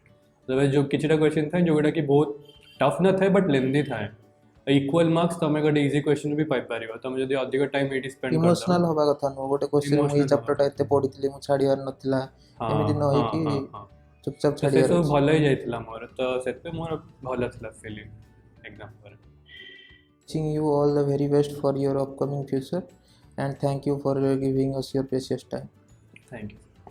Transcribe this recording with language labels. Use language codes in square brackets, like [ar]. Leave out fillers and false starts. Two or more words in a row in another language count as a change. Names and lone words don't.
[or] ତେବେ ଯେଉଁ କିଛିଟା କ୍ୱେଶ୍ଚନ୍ ଥାଏ ଯେଉଁଗୁଡ଼ାକି ବହୁତ ଟଫ୍ ନଥାଏ ବଟ୍ ଲେନ୍ଦି ଥାଏ, [en] equal marks [or] ତୁମେ ଗୋଟେ [en] easy question [or] ବି ପାଇପାରିବ ତୁମେ ଯଦି ଅଧିକ ଟାଇମ୍ ଏଇଠି ସ୍ପେଣ୍ଡ କରିବ। ଇମୋସନାଲ୍ ହେବା କଥା ନୁହଁ, ଗୋଟେ କ୍ୱେଶ୍ଚନ୍ ମୁଁ ଏଇ ଚାପ୍ଟରଟା ଏତେ ପଢ଼ିଥିଲି, ମୁଁ ଛାଡ଼ିବାର ନଥିଲା, ଏମିତି ନ ହେଇକି ଚୁପଚାପ ଛାଡ଼ିବାର ସେସବୁ ଅଛି। ଭଲ ହେଇଯାଇଥିଲା ମୋର, ତ ସେଥିପାଇଁ ମୋର ଭଲ ଥିଲା [en] feeling exam [or] ପରେ। [en] Wishing you all the very best for your upcoming future and thank you for giving us your precious time. Thank you.